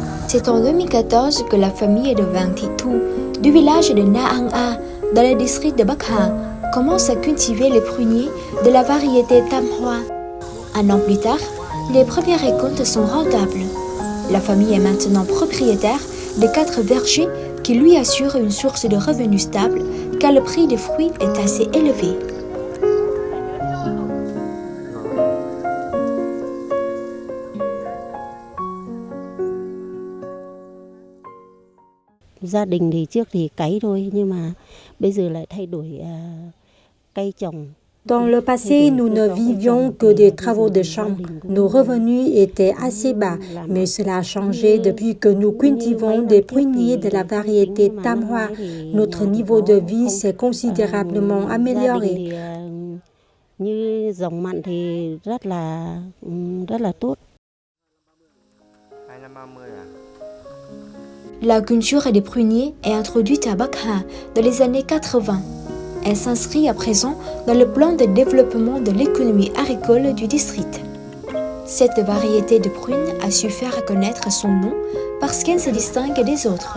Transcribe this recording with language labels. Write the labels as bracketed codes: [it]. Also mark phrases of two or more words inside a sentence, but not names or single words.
[fr] C'est en 2014 que la famille de Vang Thị Thu du village de Na Ang A, dans le district de Bắc Hà, commence à cultiver les pruniers de la variété Tam Hoa. Un an plus tard, les premières récoltes sont rentables. La famille est maintenant propriétaire de 4 vergers qui lui assurent une source de revenus stable car le prix des fruits est assez élevé. [vi] Gia đình thì trước thì cấy thôi nhưng mà bây giờ lại thay đổi cây trồng. [fr] Dans le passé, nous ne vivions que des travaux de champ. Nos revenus étaient assez bas, mais cela a changé depuis que nous cultivons des pruniers de la variété Tam Hoa. Notre niveau de vie s'est considérablement amélioré. [vi] Như dòng mặn thì rất là tốt. [fr] La culture des pruniers est introduite à Bắc Hà dans les années 80. Elle s'inscrit à présent dans le plan de développement de l'économie agricole du district. Cette variété de prunes a su faire connaître son nom parce qu'elle se distingue des autres.